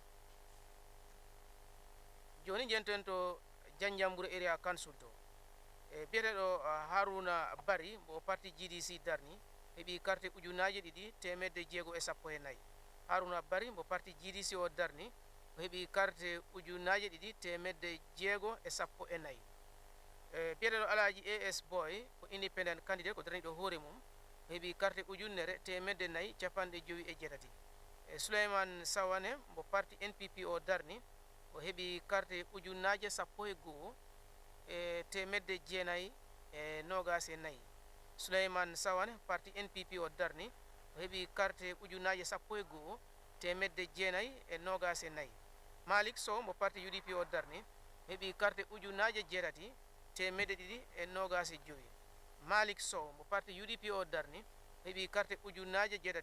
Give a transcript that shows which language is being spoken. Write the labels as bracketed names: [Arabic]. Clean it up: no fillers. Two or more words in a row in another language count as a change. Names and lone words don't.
[Fula] joni jenten to Janjanbureh Area Council to biyeteɗo Haruna Bari mbo parti GDC darni heeɓi carte ujunaje 214 Haruna Bari mbo parti GDC o darni o heeɓi carte ujunaje 214 biyeteɗo Alhaji AS Boy ko [English] independent candidate [Fula] ko daraniɗo hoore mum o heeɓi carte ujunnere 4 capanɗe joyi e jeetati Souleymane Sawane mbo parti NPP o darni o heeɓi carte ujunaje 11 924 Souleymane Sawane parti NPP o darni o heeɓi carte ujunaje 11 924 Malick Sow mbo parti UDP o darni o heeɓi carte ujunaje 7 Malick Sow mbo parti UDP o darni o heeɓi carte ujunaje